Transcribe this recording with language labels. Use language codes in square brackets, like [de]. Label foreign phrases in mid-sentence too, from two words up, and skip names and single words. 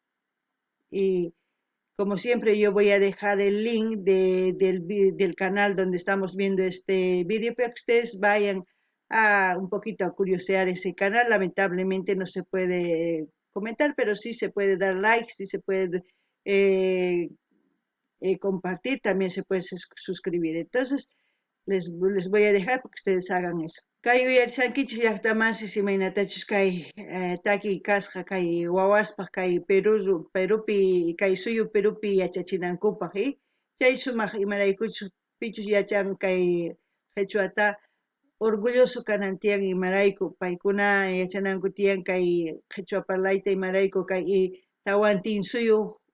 [es] Y como siempre yo voy a dejar el link del canal donde estamos viendo este vídeo para que ustedes vayan a un poquito a curiosear ese canal. Lamentablemente no se puede comentar, pero sí se puede dar like, sí se puede eh, compartir, también se puede suscribir. Entonces les voy a dejar para que ustedes hagan eso. [qu] Kay uyarisankichis llaqtamasi simaynatachus kay taki kasqa kay wawaspaq kay Perupi kay suyu Perupi yachachinankupaq chay sumaq imaraykuchus pichus yachan kay qhechuata orgulloso kanantiyan imarayku paykuna yachananku tiyan kay qhechua parlayta imarayku kay tawantin suyuq